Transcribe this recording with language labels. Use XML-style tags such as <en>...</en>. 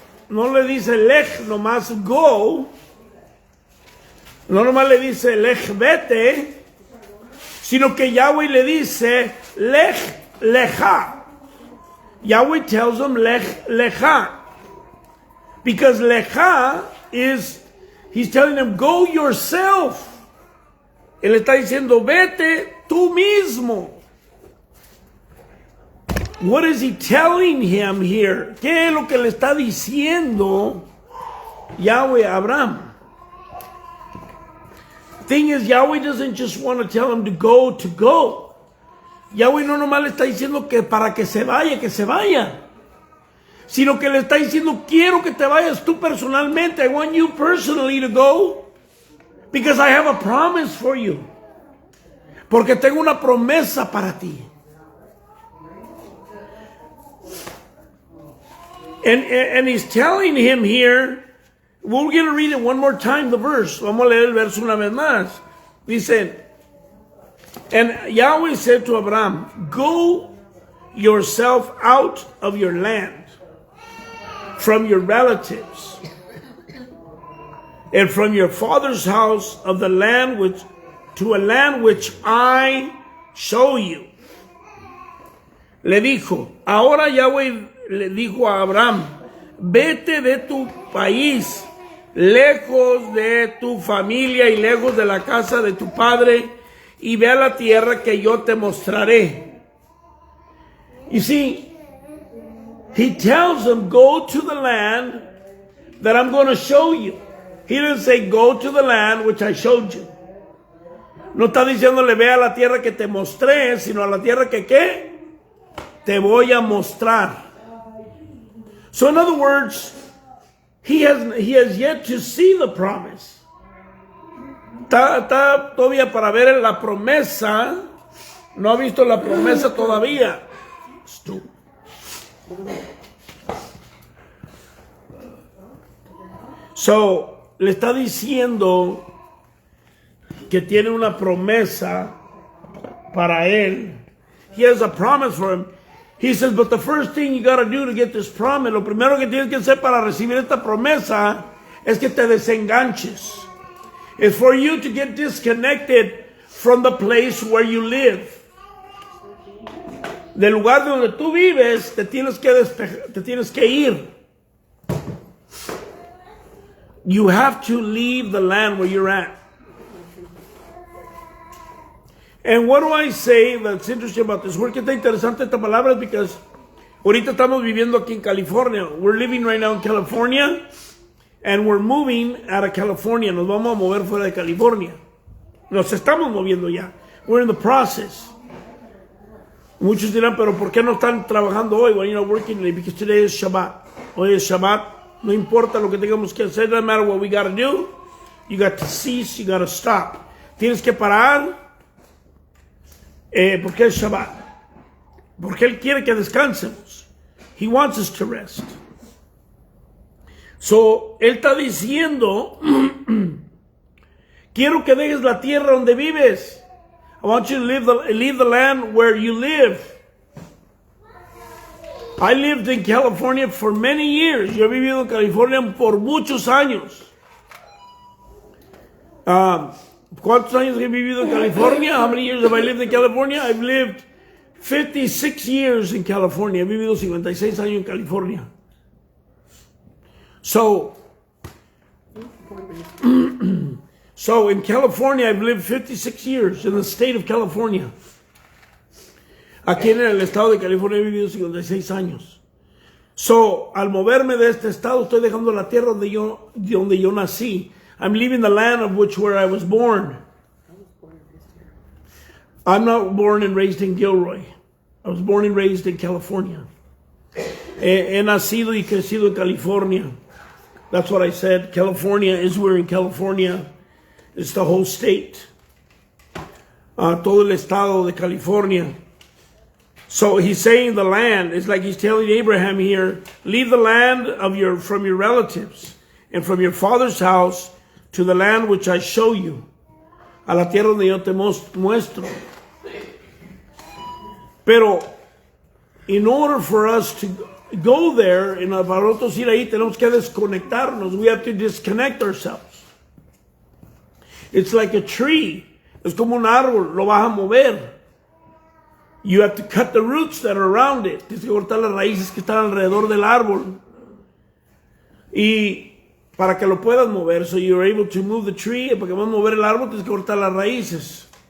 <es>No le dice lech nomás go. No nomás le dice lech vete, sino que Yahweh le dice lech lecha.</es> <en>Yahweh tells him lech lecha. Because lecha is, he's telling him, go yourself.</en> <es>Él está diciendo, vete tú mismo.</es> <en>What is he telling him here?</en> <es>¿Qué es lo que le está diciendo Yahweh a Abraham?</es> <en>Thing is, Yahweh doesn't just want to tell him to go to go.</en> <es>Yahweh no nomás le está diciendo que para que se vaya. Sino que le está diciendo, quiero que te vayas tú personalmente.</es> <en>I want you personally to go. Because I have a promise for you.</en> <es>Porque tengo una promesa para ti.</es> <en>And he's telling him here, we're going to read it one more time, the verse.</en> <es>Vamos a leer el verso una vez más.</es> <en>Dice, and Yahweh said to Abraham, go yourself out of your land, from your relatives, and from your father's house, of the land to a land which I show you.</en> <es>Le dijo, ahora Yahweh le dijo a Abraham, vete de tu país, lejos de tu familia y lejos de la casa de tu padre, y ve a la tierra que yo te mostraré.</es> <en>You see, he tells him, go to the land that I'm going to show you. He didn't say, go to the land which I showed you.</en> <es>No está diciéndole, ve a la tierra que te mostré, sino a la tierra que, ¿qué? Te voy a mostrar.</es> <en>So in other words, he has yet to see the promise.</en> <es>Está todavía para ver la promesa. No ha visto la promesa todavía. So, le está diciendo que tiene una promesa para él.</es> <en>He has a promise for him. He says, but the first thing you got to do to get this promise,</en> <es>lo primero que tienes que hacer para recibir esta promesa es que te desenganches.</es> <en>It's for you to get disconnected from the place where you live.</en> <es>Del lugar donde tú vives, te tienes que ir.</es> <en>You have to leave the land where you're at. And what do I say that's interesting about this word?</en> <es>Que está interesante esta palabra es</es> <en>because</en> <es>ahorita estamos viviendo aquí en California.</es> <en>We're living right now in California and we're moving out of California.</en> <es>Nos vamos a mover fuera de California. Nos estamos moviendo ya.</es> <en>We're in the process.</en> <es>Muchos dirán, pero ¿por qué no están trabajando hoy?</es> <en>Well, you're not working today because today is Shabbat.</en> <es>Hoy es Shabbat. No importa lo que tengamos que hacer.</es> <en>No matter what we got to do. You got to cease. You got to stop.</en> <es>Tienes que parar. Porque es Shabbat. Porque Él quiere que descansemos.</es> <en>He wants us to rest.</en> <es>So, Él está diciendo, quiero que dejes la tierra donde vives.</es> <en>I want you to leave the land where you live. I lived in California for many years.</en> <es>Yo he vivido en California por muchos años. ¿Cuántos años he vivido en California?</es> <en>How many years have I lived in California? I've lived 56 years in California.</en> <es>He vivido 56 años en California.</es> <en>So in California, I've lived 56 years in the state of California.</en> <es>Aquí en el estado de California he vivido 56 años. So, al moverme de este estado, estoy dejando la tierra donde yo nací.</es> <en>I'm leaving the land of where I was born. I'm not born and raised in Gilroy. I was born and raised in California. He nacido y crecido en California. That's what I said. California is where in California. It's the whole state.</en> <es>Todo el estado de California.</es> <en>So he's saying the land. It's like he's telling Abraham here, leave the land from your relatives and from your father's house to the land which I show you.</en> <es>A la tierra donde yo te muestro. Pero,</es> <en>in order for us to go there,</en> <es>para nosotros ir ahí, tenemos que desconectarnos.</es> <en>We have to disconnect ourselves. It's like a tree.</en> <es>Es como un árbol, lo vas a mover.</es> <en>You have to cut the roots that are around it.</en> <es>Tienes que cortar las raíces que están alrededor del árbol. Y para que lo puedas mover,</es> <en>so you're able to move the tree,</en> <es>para que puedas mover el árbol, tienes que cortar las raíces.</es>